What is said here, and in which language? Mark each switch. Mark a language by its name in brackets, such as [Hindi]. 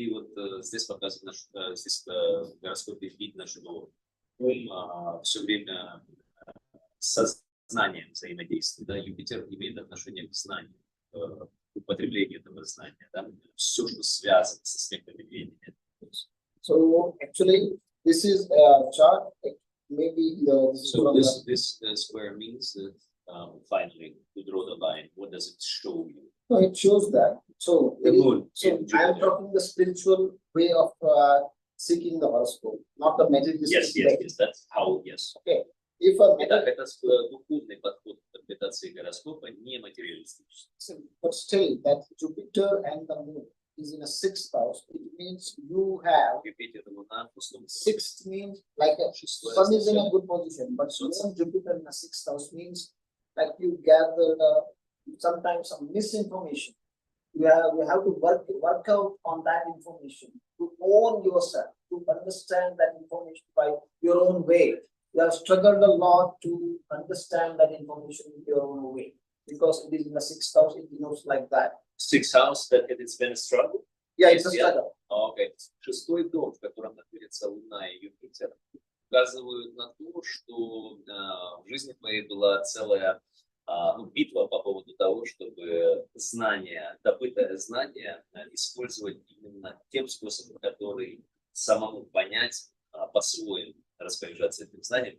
[Russian] И вот здесь показано, что здесь в гороскопе видно, что ум все время с сознанием взаимодействует. Да? Юпитер имеет отношение к знанию, к употреблению этого знания. Да? Все, что связано с аспектом ведения. [English] So actually, this is a chart. Maybe this square means that finally to draw the line. What does it show you? No, it shows that. So, the moon. So I am talking the spiritual way of seeking the horoscope, not the materialistic. Yes. That's how. Yes. Okay. If a [Russian] это духовный подход к интерпретации гороскопа, не материалистический. [English] But still, that Jupiter and the moon is in a 6th house. It means you have 6th means like a sun is in a good position, but Sun Jupiter in a 6th house means like you gathered sometimes some misinformation. You have to work out on that information to own yourself, to understand that information by your own way. You have struggled a lot to understand that information in your own way because it is in the 6th house. It denotes like that. 6th house, that it's been a struggle. Yeah, it's a struggle. Okay. [Russian] 6-й дом, в котором находится Луна и Юпитер, указывают на то, что в жизни твоей была целая битва по поводу того, чтобы добытое знание использовать именно тем способом, который самому понять, по-своему распоряжаться этим знанием.